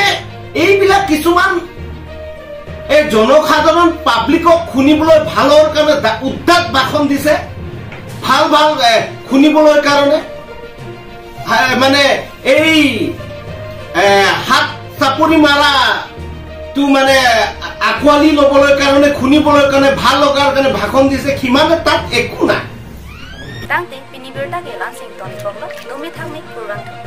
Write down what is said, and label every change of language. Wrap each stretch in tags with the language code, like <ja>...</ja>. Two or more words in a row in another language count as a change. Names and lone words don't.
<as>এইবিলাক কিছুমান এই জনসাধাৰণ পাব্লিকক শুনিবলৈ ভালৰ কাৰণে উদ্দাত ভাষণ দিছে ভাল ভাল শুনিবলৈ কাৰণে মানে এই হাত চাপৰি মাৰা তো মানে আকোৱালি ল'বলৈ কাৰণে শুনিবলৈ কাৰণে ভাল লগাৰ কাৰণে ভাষণ দিছে সিমানে তাত একো নাই</as> <mjw>Tang ting pinibirta ke lansing ton choklo lumi thang ni kurang</mjw>